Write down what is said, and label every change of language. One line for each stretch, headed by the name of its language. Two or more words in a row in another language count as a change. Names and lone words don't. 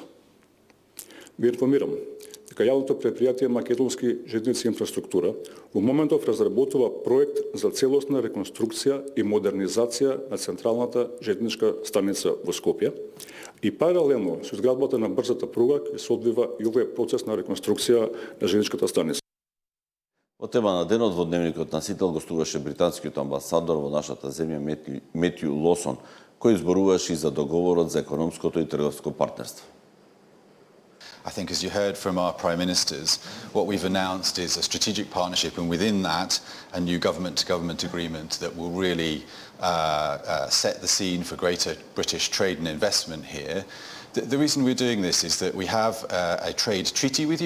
Macedonian: Ви информирам дека јавното претпријатие Македонски железници инфраструктура во моментов разработува проект за целосна реконструкција и модернизација на централната железничка станица во Скопје и паралелно со изградбата на брзата пруга ќе се одвива и овој процес на реконструкција на железничката станица. Во тема на денот во дневникот на Сител гостуваше британскиот амбасадор во нашата земја Метју Лосон, кој зборуваше и за договорот за економското и трговско партнерство.
English: I think, as you heard from our Prime Ministers, what we've announced is a strategic partnership, and within that, a new government-to-government agreement that will really set the scene for greater British trade and investment here. The reason we're doing this is that we have a trade treaty with you.